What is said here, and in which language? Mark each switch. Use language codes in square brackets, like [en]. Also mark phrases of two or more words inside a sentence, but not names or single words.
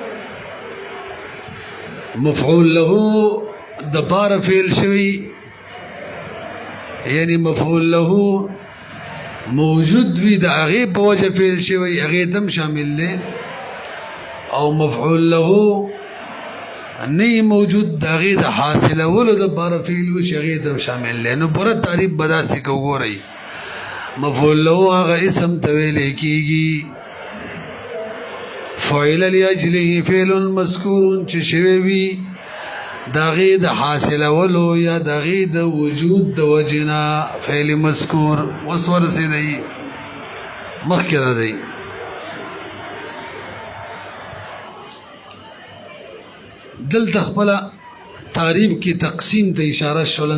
[ps] مفعول له دپاره فعل شوی یعنی مفعول له موجود وی د هغې په وجه فعل شوی، هغې دم شامل دی. او مفعول له نه موجود د هغې د حاصلولو دپاره فعل وشي، هغې دم شامل دی. نو پوره تعریف به داسې که وګورئ. مفعول له هغه اسم ته ویلی کېږي [ar] فعل لاجله فعل مذکور [ps] چې شوی وي د هغې د حاصلولو یا د هغې د وجود د وجې نه فعل مذکور. اوس ورسېدی مخکې راځئ. دلته خپله تعریف کې تقسیم ته اشاره شوله.